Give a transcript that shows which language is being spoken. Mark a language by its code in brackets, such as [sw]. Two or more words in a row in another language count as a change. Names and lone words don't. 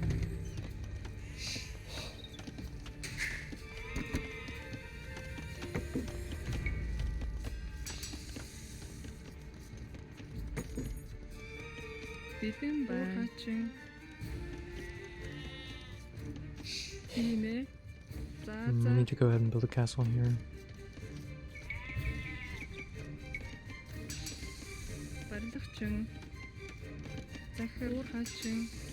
[mn] Бэлэн байна. Хачин. Тийм ээ. [en] We need to go ahead and build a castle here. [mn] Барилгачин. Захир хачин.